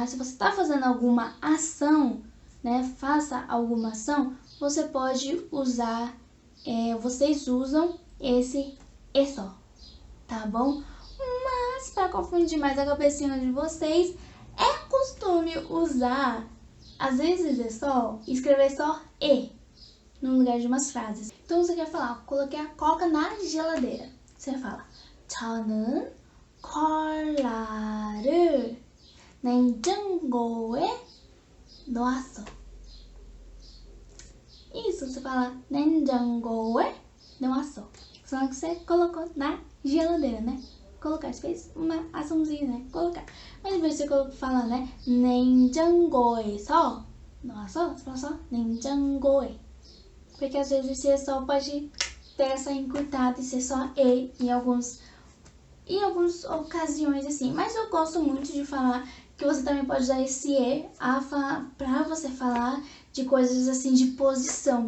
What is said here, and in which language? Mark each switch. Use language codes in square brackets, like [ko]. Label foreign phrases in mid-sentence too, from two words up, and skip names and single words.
[pt] Se você está fazendo alguma ação, né, faça alguma ação, você pode usar, vocês usam esse só, tá bom? Mas para confundir mais a cabecinha de vocês, é costume usar, às vezes é só, escrever só E no lugar de umas frases. Então você quer falar, coloquei a coca na geladeira. Você fala, [ko] 저는 콜라를 냉장고에 넣었어. [pt] Isso, você fala [ko] 냉장고에 넣었어. [pt] Só que você colocou na geladeira, né? Colocar, você fez uma açãozinha, né? Colocar. Mas depois você fala, né? [ko] 냉장고에서 넣었어. [pt] Você fala só 냉장고에. Porque às vezes você só pode ter essa encurtada e ser só E em algumas ocasiões assim. Mas eu gosto muito de falar que você também pode usar esse E pra você falar de coisas assim de posição.